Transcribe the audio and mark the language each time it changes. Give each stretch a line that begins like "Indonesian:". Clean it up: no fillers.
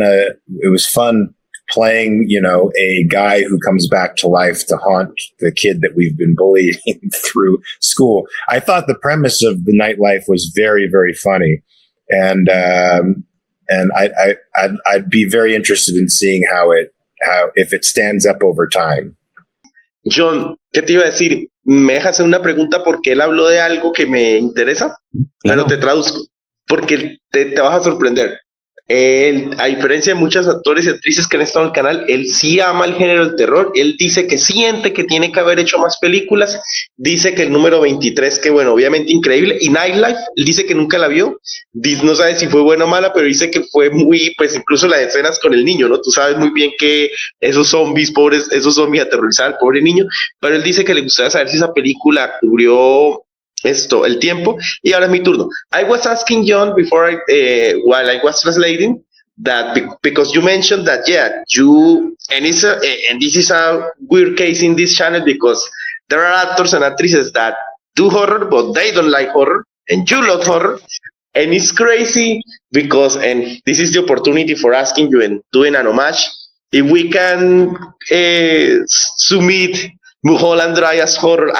English: It was fun playing, a guy who comes back to life to haunt the kid that we've been bullying through school. I thought the premise of the Nightlife was very, very funny. And I'd be very interested in seeing if it stands up over time.
Spanish: Jhon, ¿qué te iba a decir? Me dejas hacer una pregunta porque él habló de algo que me interesa, Claro. pero te traduzco, porque te vas a sorprender. Él, a diferencia de muchos actores y actrices que han estado en el canal, él sí ama el género del terror. Él dice que siente que tiene que haber hecho más películas. Dice que el número 23, que bueno, obviamente increíble. Y Nightlife, él dice que nunca la vio. No sabe si fue buena o mala, pero dice que fue muy, pues incluso las escenas con el niño, ¿no? Tú sabes muy bien que esos zombies, pobres, esos zombies aterrorizaban al pobre niño. Pero él dice que le gustaría saber si esa película cubrió el tiempo. Y ahora es mi turno.
English: I was asking Jhon before while I was translating that because you mentioned that and this is a weird case in this channel because there are actors and actresses that do horror but they don't like horror and you love horror, and it's crazy because, and this is the opportunity for asking you and doing an homage, if we can submit Mulholland Drive as horror.